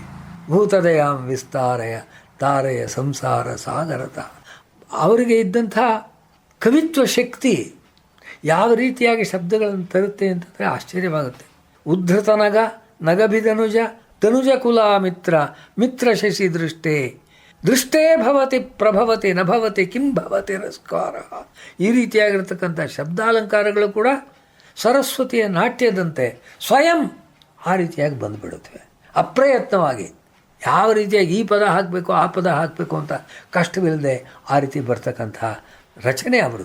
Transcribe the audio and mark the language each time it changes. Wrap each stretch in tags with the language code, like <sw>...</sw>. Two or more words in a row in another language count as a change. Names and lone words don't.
<sa>ಭೂತದಯಾಂ ವಿಸ್ತಾರಯ ತಾರಯ ಸಂಸಾರ ಸಾಗರತ.</sa> <kn>ಅವರಿಗೆ ಇದ್ದಂಥ ಕವಿತ್ವ ಶಕ್ತಿ ಯಾವ ರೀತಿಯಾಗಿ ಶಬ್ದಗಳನ್ನು ತರುತ್ತೆ ಅಂತಂದರೆ ಆಶ್ಚರ್ಯವಾಗುತ್ತೆ.</kn> <sa>ಉದ್ಧತನಗ ನಗಭಿಧನುಜ ತನುಜ ಕುಲ ಮಿತ್ರ ಮಿತ್ರ ಶಶಿ ದೃಷ್ಟೇ ಭವತಿ ಪ್ರಭವತಿ ನಭವತಿ ಕಿಂ ಭವತಿ ರಸ್ಕಾರ.</sa> <kn>ಈ ರೀತಿಯಾಗಿರ್ತಕ್ಕಂಥ ಶಬ್ದಾಲಂಕಾರಗಳು ಕೂಡ ಸರಸ್ವತಿಯ ನಾಟ್ಯದಂತೆ ಸ್ವಯಂ ಆ ರೀತಿಯಾಗಿ ಬಂದುಬಿಡುತ್ತವೆ. ಅಪ್ರಯತ್ನವಾಗಿ ಯಾವ ರೀತಿಯಾಗಿ ಈ ಪದ ಹಾಕಬೇಕು ಆ ಪದ ಹಾಕಬೇಕು ಅಂತ ಕಷ್ಟವಿಲ್ಲದೆ ಆ ರೀತಿ ಬರ್ತಕ್ಕಂಥ ರಚನೆ ಅವರದ್ದು.</kn>